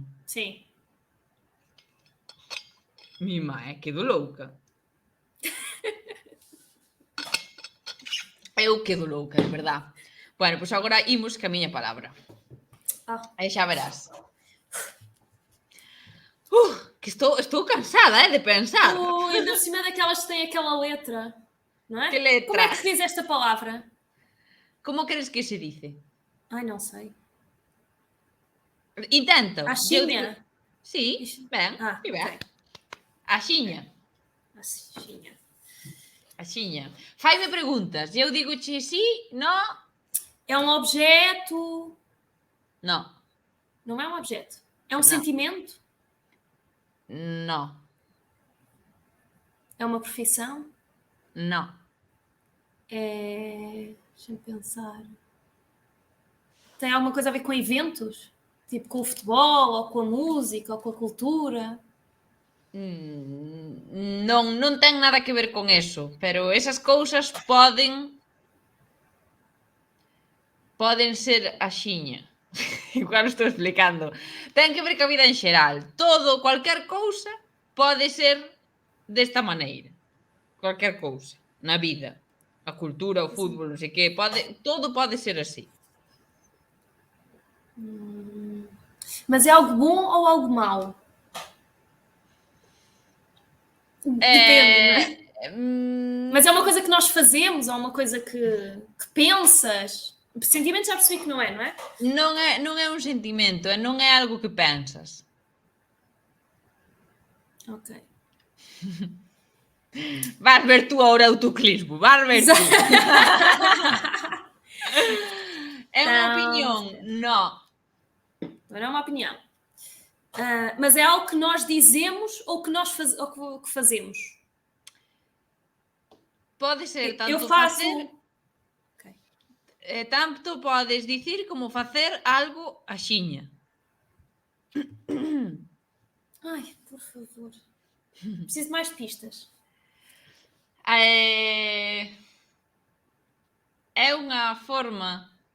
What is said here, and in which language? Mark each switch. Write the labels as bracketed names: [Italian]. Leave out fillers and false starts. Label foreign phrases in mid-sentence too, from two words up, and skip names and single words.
[Portuguese] Sim. [Galician] Mi mãe, quedo louca. Eu quedo louca, de verdade. Bueno, pois agora imos ca miña palabra. Aí xa verás. Que estou cansada, de pensar. [Portuguese] Ainda por cima daquelas que têm aquela letra, não é? Que letra? Como é que se diz esta palavra? [Spanish] Como crees que se dice? Ai, [Portuguese] não sei. [Galician] Intenta. Axiña. Sí, ben, okay. Axiña. Axiña. Fai-me preguntas. Eu digo-che sí, no. [Portuguese] É um objeto. Não. Não é um objeto. É um Não. sentimento? Não. É uma profissão? Não. Deixa-me pensar. Tem alguma coisa a ver com eventos? Tipo com o futebol, ou com a música, ou com a cultura? [Galician] Non ten nada que ver con eso, pero esas cousas poden ser axiña. Igual estou explicando. Ten que ver coa vida en xeral. Cualquier cousa pode ser desta maneira. Cualquier cousa na vida. A cultura, o fútbol, non sei que, todo pode ser así. [Portuguese] Mas é algo bom ou algo mau? Depende, não é? Mas é uma coisa que nós fazemos, ou uma coisa que pensas? Sentimentos já percebi que não é? [Galician] Non é un sentimento, non é algo que pensas. Ok. [Spanish] Vas ver tú ahora autoclismo, vas ver tú. [Galician] É unha opinión? Non. [Portuguese] Não é uma opinião. Mas é algo que nós dizemos ou que ou que fazemos? [Galician] Pode ser tanto [Portuguese] Eu faço... [Galician] facer... Okay. Tanto podes dicir como facer algo axiña. [Portuguese] Ai, por favor. Preciso de mais pistas. [Galician] É unha forma...